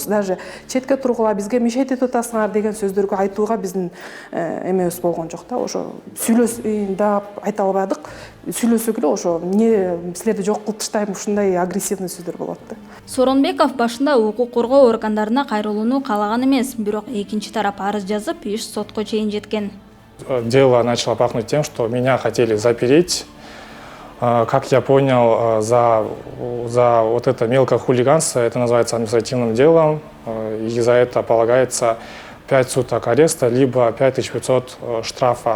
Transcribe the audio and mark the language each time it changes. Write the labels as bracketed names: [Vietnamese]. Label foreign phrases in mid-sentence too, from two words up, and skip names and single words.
[Kyrgyz] Даже четке тургула бизге мешайт этип атасыңар деген сөздөргө айтууга биздин эмебиз болгон жок да. Ошо сүйлөсөйүн деп айта албадык. Сүйлөсөк эле ошо эмне силерди жок кылып таштайм, ушундай агрессивный сөздөр болот да. Сооронбеков башында укук коргоо органдарына кайрылууну каалаган эмес, бирок экинчи тарап арыз жазып, иш сотко чейин жеткен. [Russian] Дело начало пахнуть тем, что меня хотели запереть. Как я понял, за вот это мелкое хулиганство, это называется административным делом, и за это полагается 5 суток ареста, либо 5500 штрафа.